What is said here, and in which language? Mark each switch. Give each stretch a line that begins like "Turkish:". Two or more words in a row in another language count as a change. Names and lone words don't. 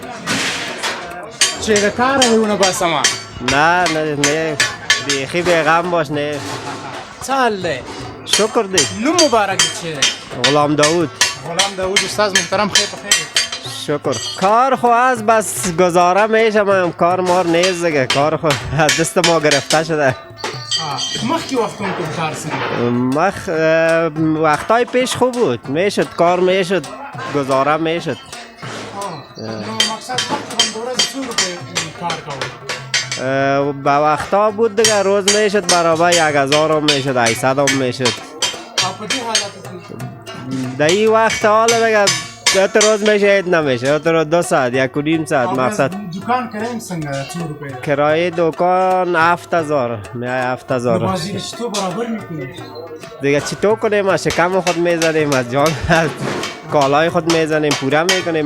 Pashto: چې د کاره دې ونه باسمه.
Persian: نه بیخی بیغم باش. نه
Pashto: څه حال دی؟ شکر دی. نوم مبارک دی چیرې؟ غلام داود. غلام داود استاد محترم، خیر په خیر. شکر.
Persian: کار خو از بس گزاره میشه، ما کار مار نیست دیگه. کار خو از دست ما گرفته شده.
Pashto: مخکې وختون کوم کار څنګه؟
Persian: وقتای پیش خوب بود، میشد کار میشد، گزاره میشد.
Pashto: نو مقصد وقت هم دورز څو روپۍ کار کول؟
Persian: با وقتا بود دیگه، روز میشد برابر 1000 هم میشد، 800 هم میشد.
Pashto: په دې حالت
Persian: در این وقت حالا دیگه تو روز میشه عید نمیشه، تو روز 2 ساعت 1.5 ساعت مقصد.
Pashto: دکان کرایه څنګه څو روپۍ؟
Persian: کرایه دکان 7000 میای 7000. بازی چطور برابر میکنی؟ دیگه چطور کنیم؟ ما شکم خود میزنیم، از جان کالای خود میزنیم، پوره میکنیم.